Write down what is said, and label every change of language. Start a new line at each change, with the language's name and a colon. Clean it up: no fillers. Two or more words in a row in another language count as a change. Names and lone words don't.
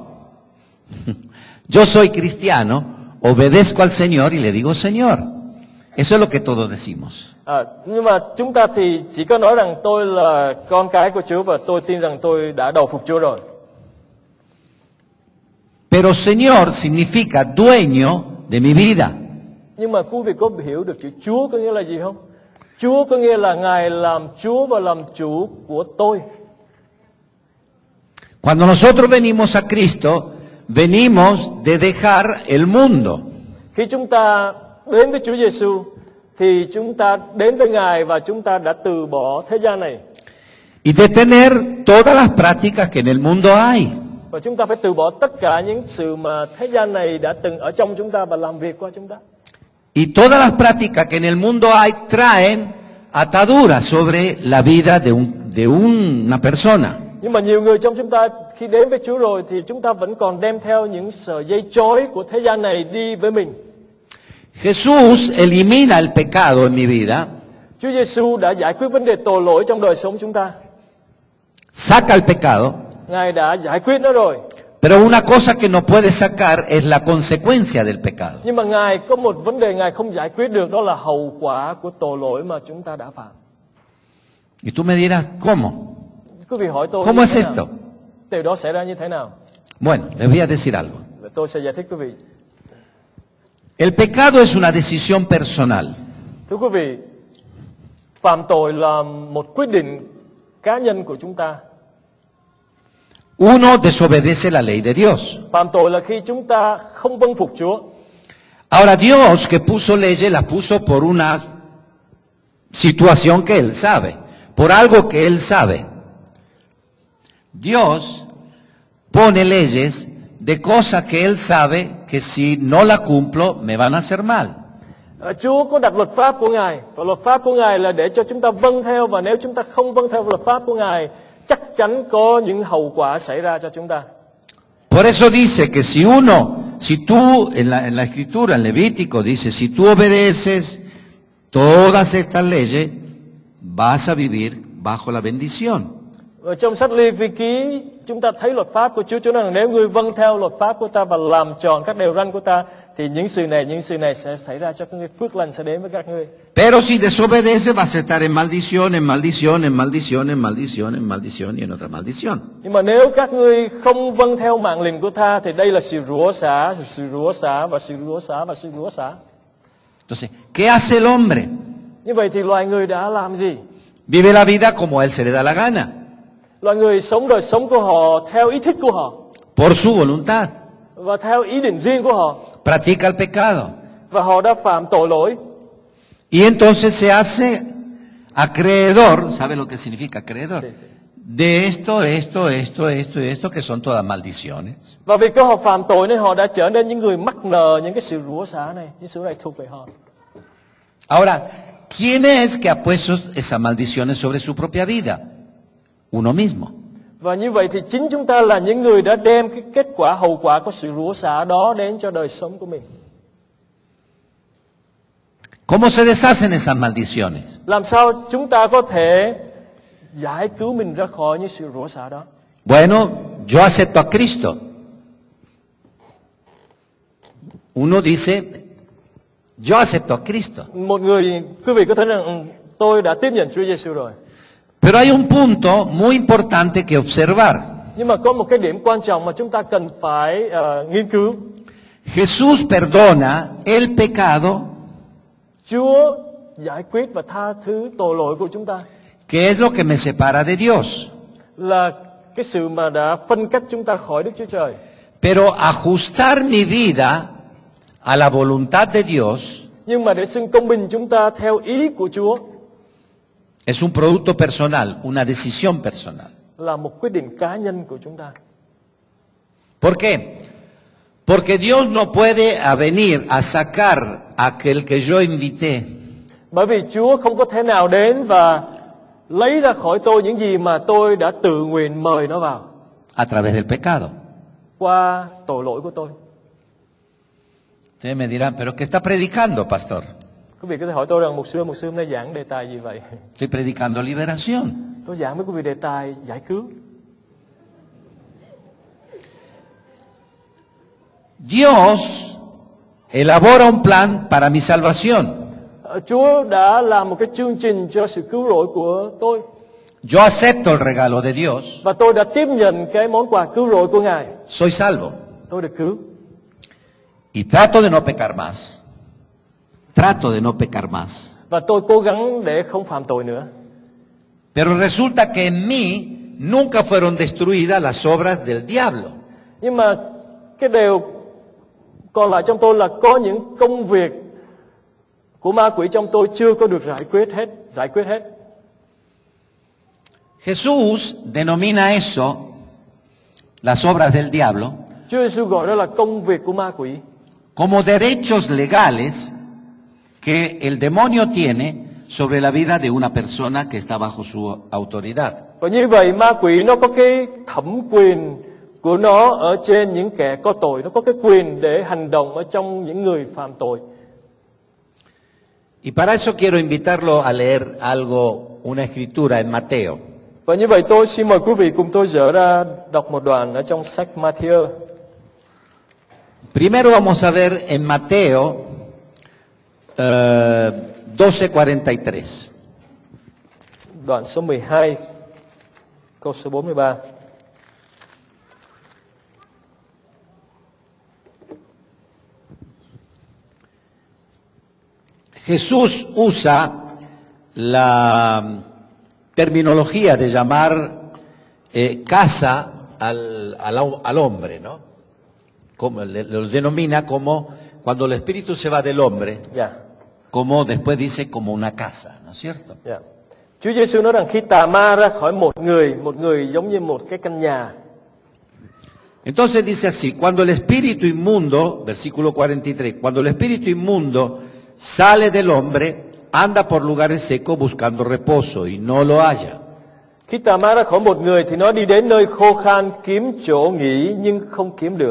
Spanish: Yo soy cristiano, obedezco al Señor y le digo Señor. Eso es lo que todos decimos.
Vietnamese: Nhưng mà chúng ta thì chỉ có nói rằng tôi là con cái của Chúa và tôi tin rằng tôi đã đầu phục Chúa rồi.
Spanish: Pero Señor significa dueño de mi vida.
Vietnamese: Nhưng mà quý vị có hiểu được chữ Chúa có nghĩa là gì không? Chúa có nghĩa là Ngài làm Chúa và làm chủ của tôi.
Spanish: Cuando nosotros venimos a Cristo, venimos de dejar el mundo.
Vietnamese: Khi chúng ta đến với Chúa Giêsu thì chúng ta đến với Ngài và chúng ta đã từ bỏ thế gian này.
Spanish: Y de tener todas las prácticas que en el mundo hay.
Vietnamese: Và chúng ta phải từ bỏ tất cả những sự mà thế gian này đã từng ở trong chúng ta và làm việc qua chúng ta.
Spanish: Y todas las prácticas que en el mundo hay traen ataduras sobre la vida de una persona.
Vietnamese: Nhưng mà nhiều người trong chúng ta khi đến với Chúa rồi thì chúng ta vẫn còn đem theo những sợi dây trói của thế gian này đi với mình.
Spanish: Jesús elimina el pecado en mi vida,
Vietnamese: Chúa Giêsu đã giải quyết vấn đề tội lỗi trong đời sống chúng ta.
Spanish: saca el pecado,
Vietnamese: Ngài đã giải quyết nó rồi.
Spanish: pero una cosa que no puede sacar es la consecuencia del pecado.
Vietnamese: Nhưng mà Ngài có một vấn đề Ngài không giải quyết được, đó là hậu quả của tội lỗi mà chúng ta đã phạm.
Spanish: Y tú me dirás, ¿cómo?
Vietnamese: Quý vị hỏi tôi
Spanish: ¿Cómo
Vietnamese: như
Spanish: es
Vietnamese: thế nào?
Spanish: esto?
Vietnamese: Điều đó xảy ra như thế nào?
Spanish: Bueno, les voy a decir algo.
Vietnamese: Và tôi sẽ giải thích quý vị.
Spanish: El pecado es una decisión personal.
Vietnamese: Thưa quý vị, phạm tội là một quyết định cá nhân của chúng ta.
Spanish: Uno desobedece la ley de Dios.
Vietnamese: Phạm tội là khi chúng ta không vâng phục Chúa.
Spanish: Ahora Dios que puso leyes las puso por una situación que Él sabe, por algo que Él sabe. Dios pone leyes de cosas que Él sabe que si no la cumplo me van a hacer mal.
Vietnamese: Chúa có đặt luật pháp của Ngài, và luật pháp của Ngài là để cho chúng ta vâng theo, và nếu chúng ta không vâng theo luật pháp của Ngài, chắc chắn có những hậu quả xảy ra cho chúng ta.
Spanish: Por eso dice que si tú en la escritura, en Levítico, dice, si tú obedeces todas estas leyes, vas a vivir bajo la bendición.
Vietnamese: Và trong sách Lê-vi ký, chúng ta thấy luật pháp của Chúa nói rằng nếu ngươi vâng theo luật pháp của ta và làm tròn các điều răn của ta, thì những sự này sẽ xảy ra cho các ngươi, phước lành sẽ đến với các ngươi.
Spanish: Pero si desobedeces, vas a estar en maldición, en maldición, en maldición, en maldición, en maldición y en otra maldición.
Vietnamese: Nhưng mà nếu các ngươi không vâng theo mạng lệnh của ta, thì đây là sự rủa xả, sự rủa xả và sự rủa xả và sự rủa xả.
Spanish: Entonces, ¿qué hace el hombre?
Vietnamese: Như vậy thì loài người đã làm gì?
Spanish: Vive la vida como a él se le da la gana,
Vietnamese: Loài người sống đời sống của họ theo ý thích của họ
Spanish: por su voluntad.
Vietnamese: và theo ý định riêng của họ,
Spanish: Practica el pecado.
Vietnamese: và họ đã phạm tội lỗi.
Spanish: Y entonces se hace acreedor, ¿sabe lo que significa acreedor? Sí, sí. De esto, que son todas maldiciones.
Vietnamese: Và vì họ phạm tội nên họ đã trở nên những người mắc nợ những cái sự rủa xả này, những sự này thuộc về họ.
Spanish: Ahora, ¿quién es que ha puesto esas maldiciones sobre su propia vida? Uno mismo.
Vietnamese: Và như vậy thì chính chúng ta là những người đã đem cái kết quả, hậu quả của sự rủa xả đó đến cho đời sống của mình.
Spanish: ¿Cómo se deshacen esas maldiciones?
Vietnamese: Làm sao chúng ta có thể giải cứu mình ra khỏi những sự rủa xả đó?
Spanish: Bueno, yo acepto a Cristo. Uno dice, yo acepto a Cristo.
Vietnamese: Một người, quý vị có thấy rằng tôi đã tiếp nhận Chúa Giêsu rồi.
Spanish: Pero hay un punto muy importante que observar.
Vietnamese: Nhưng mà có một cái điểm quan trọng mà chúng ta cần phải nghiên cứu.
Spanish: Jesús perdona el pecado,
Vietnamese: Chúa giải quyết và tha thứ tội lỗi của chúng ta,
Spanish: que es lo que me separa de Dios.
Vietnamese: là cái sự mà đã phân cách chúng ta khỏi Đức Chúa Trời.
Spanish: Pero ajustar mi vida a la voluntad de Dios
Vietnamese: Nhưng mà để xưng công bình chúng ta theo ý của Chúa
Spanish: es un producto personal, una decisión personal.
Vietnamese: là một quyết định cá nhân của chúng ta.
Spanish: ¿Por qué? Porque Dios no puede venir a sacar a aquel que yo invité
Vietnamese: Bởi vì Chúa không có thể nào đến và lấy ra khỏi tôi những gì mà tôi đã tự nguyện mời nó vào
Spanish: a través del pecado.
Vietnamese: qua tội lỗi của tôi.
Spanish: Ustedes me dirán, ¿pero qué está predicando, pastor?
Vietnamese: Quý vị có thể hỏi tôi rằng mục sư hôm nay giảng đề tài gì vậy?
Spanish: Estoy predicando liberación.
Vietnamese: Tôi giảng với quý vị đề tài giải cứu.
Spanish: Dios elabora un plan para mi salvación.
Vietnamese: Chúa đã làm một cái chương trình cho sự cứu rỗi của tôi.
Spanish: Yo acepto el regalo de Dios.
Vietnamese: Và tôi đã tiếp nhận cái món quà cứu rỗi của Ngài.
Spanish: Soy salvo.
Vietnamese: Tôi được cứu.
Spanish: Y trato de no pecar más. Trato de no pecar más.
Vietnamese: Và tôi cố gắng để không phạm tội nữa.
Spanish: Pero resulta que en mí nunca fueron destruidas las obras del diablo.
Vietnamese: Nhưng mà cái điều còn lại trong tôi là có những công việc của ma quỷ trong tôi chưa có được giải quyết hết.
Spanish: Jesús denomina eso, las obras del diablo,
Vietnamese: Chúa Giêsu gọi đó là công việc của ma quỷ,
Spanish: como derechos legales que el demonio tiene sobre la vida de una persona que está bajo su autoridad.
Vietnamese: Và như vậy ma quỷ nó có cái thẩm quyền của nó ở trên những kẻ có tội, nó có cái quyền để hành động ở trong những người phạm tội.
Spanish: Y para eso quiero invitarlo a leer algo, una escritura en Mateo.
Vietnamese: Và như vậy tôi xin mời quý vị cùng tôi dở ra đọc một đoạn ở trong sách Matthew.
Spanish: Primero vamos a ver en Mateo 12:43.
Vietnamese: Đoạn số 12, câu số 43.
Spanish: Jesús usa la terminología de llamar casa al hombre, ¿no? Como, lo denomina como cuando el espíritu se va del hombre,
Vietnamese: Dạ.
Spanish: como después dice como una casa, ¿no es cierto?
Vietnamese: Dạ. Chúa Giêsu nói rằng khi tà ma ra khỏi một người giống như một cái căn nhà.
Spanish: Entonces dice así, cuando el espíritu inmundo, versículo 43, cuando el espíritu inmundo sale del hombre, anda por lugares secos buscando reposo y no lo halla.
Vietnamese: Khi tà ma ra khỏi một người thì nó đi đến nơi khô khan kiếm chỗ nghỉ nhưng không kiếm được.